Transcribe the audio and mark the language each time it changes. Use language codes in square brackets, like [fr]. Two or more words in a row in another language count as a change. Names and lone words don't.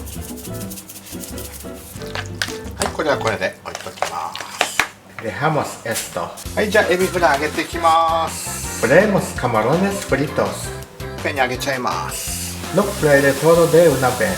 [ja] はい、これはこれで置いときます。 [es] Dejamos esto。 [ja] はい、じゃあエビフライ揚げていきます。 [es] Freemos camarones fritos。 [ja] ペンに揚げちゃいます。 [es] No freire todo de una vez。